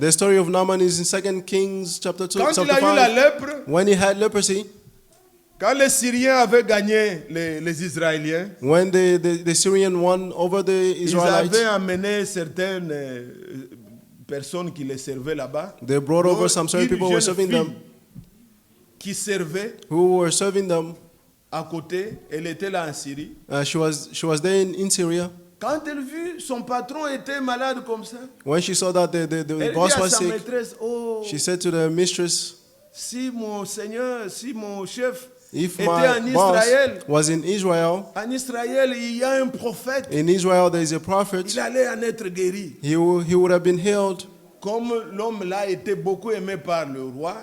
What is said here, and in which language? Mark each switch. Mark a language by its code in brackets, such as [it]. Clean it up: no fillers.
[en] The story of Naaman is in 2 Kings chapter 2, [fr] Quand il [en] chapter [fr] a eu la [en] 5. [fr] lèpre, [en] When he had leprosy, [fr] quand les Syriens avaient gagné les Israéliens, [en] when the Syrian won over the [fr] ils [en] Israelites, [fr] avaient amené certaines personnes qui les servaient là-bas. [en] they brought over [fr] Donc, [en] some certain [fr] une [en] people who were [fr] jeune [en] serving [fr] fille [en] them, [fr] qui servait [en] who were serving them. [fr] à côté, elle était là en Syrie. [en] She was there in Syria. [fr] Quand elle vit son patron était malade comme ça, [en] When she saw that the [fr] elle [en] boss [fr] dit à [en] was [fr] sa [en] sick, [fr] maîtresse, oh, [en] she said to the mistress, [fr] si mon Seigneur, si mon chef [en] if [fr] était [en] my [fr] en [en] boss [fr] Israël, [en] was in Israel, [fr] il y a un prophète, [en] in Israel there is a prophet, [fr] il allait en être guéri. [en] he would have been healed. [fr] Comme l'homme là était beaucoup aimé par le roi,